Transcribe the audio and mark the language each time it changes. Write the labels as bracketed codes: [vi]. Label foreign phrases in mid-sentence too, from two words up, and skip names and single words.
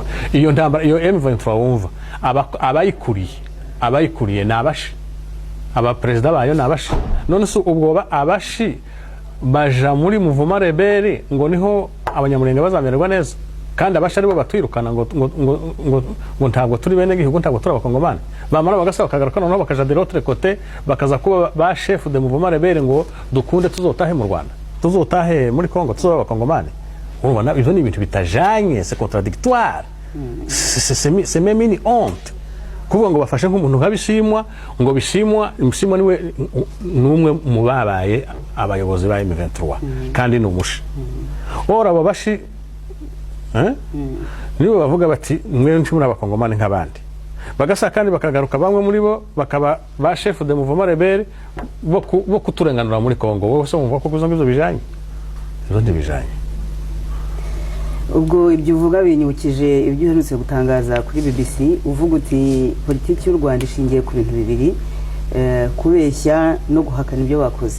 [rn] Iyo ntambara, iyo M23 wumva abayikuriye nabashi, aba president bayo nabashi. None se ubwo abashi baja muri muvuma rebeli ngo niho abanyamurenge bazamererwa neza, kandi abashi aribo batwirukana ngo ntabwo turi bene gihugu, ntabwo turi abakongomani. Bamara bagasaba bakagaruka noneho bakaja [fr] de l'autre côté, [rn] bakaza kuba ba [fr] chef de mouvement rebelle [rn] ngo dukunde tuzotahe mu Rwanda, tuzotahe muri Kongo, tuzoba abakongomani. Urumva ivyo ni ibintu bitajanye, [fr] c'est contradictoire, c'est même une honte [rn] kuvuga ngo bafashe nk'umuntu nk'abishimwa, ngo bishimwa niwe numwe mu babaye abayobozi ba M23 kandi n'umushi. Ora babashi nibo bavuga bati mwe ntimuri abakongomani nk'abandi, bagasa kandi bakagaruka bamwe muri bo bakaba ba [fr] chef de mouvement rebelle [rn] bo kuturenganura muri Kongo. Wowe se umva ko kuzongizo bijanye? Izo ndibijanye. [rw] Ubwo ibyo uvuga binyukije ibyo uherutse gutangaza kuri BBC, uvuga uti politiki y'u Rwanda ishingiye ku bintu bibiri, kubeshya no guhakana ibyo bakoze.